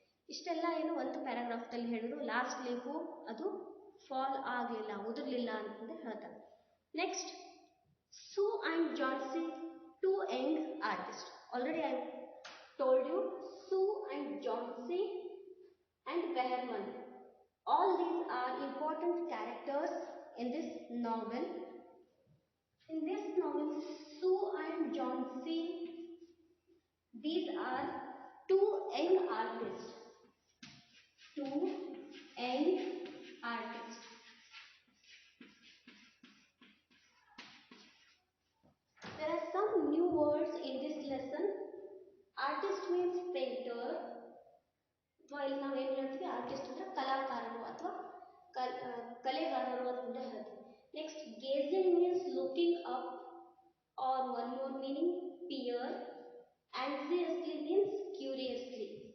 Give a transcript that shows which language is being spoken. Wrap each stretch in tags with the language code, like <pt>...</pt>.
<kn>ಇಷ್ಟೆಲ್ಲ ಏನು ಒಂದು ಪ್ಯಾರಾಗ್ರಾಫ್ದಲ್ಲಿ ಹೇಳಿದ್ರು. ಲಾಸ್ಟ್ ಲೀಫು ಅದು ಫಾಲ್ ಆಗಲಿಲ್ಲ, ಉದುರಲಿಲ್ಲ ಅಂತಂದೇ ಹೇಳ್ತಾರೆ.</kn> <en>Next, Sue and Johnsy, two young artist. Already I told you, Sue and Johnsy and Behrman. All these are important characters in this novel. In this novel, Sue and Johnsy, these are two young artists. Two young artists. There are some new words in this lesson. Artist means painter.</en> <kn>ಇಲ್ಲಿ ನಾವು ಏನು ಹೇಳ್ತೀವಿ, artist ಅಂದರೆ ಕಲಾಕಾರರು ಅಥವಾ ಕಲೆಗಾರರು ಅಂತ ಹೇಳ್ತೀವಿ.</kn> <en>Next, gazing means looking up, or one more meaning peer. Anxiously means curiously.</en>